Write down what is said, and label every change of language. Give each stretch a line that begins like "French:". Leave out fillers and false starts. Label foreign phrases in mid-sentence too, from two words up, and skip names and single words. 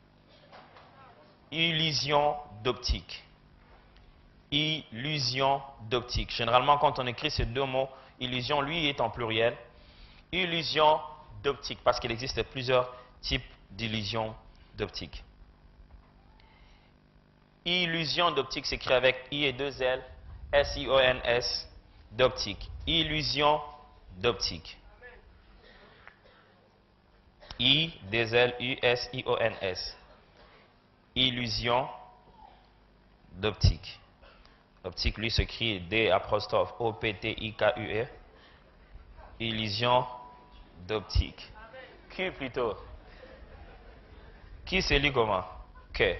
French: Illusion d'optique. Illusion d'optique. Généralement, quand on écrit ces 2 mots, illusion, lui, est en pluriel. Illusion d'optique, parce qu'il existe plusieurs types d'illusions d'optique. Illusion d'optique s'écrit avec I et 2 L, S-I-O-N-S, d'optique. Illusion d'optique. I, 2 L, U-S-I-O-N-S. Illusion d'optique. Optique, lui, s'écrit D'-O-P-T-I-K-U-E. Illusion d'optique. Q plutôt. Qui c'est lui comment? Que.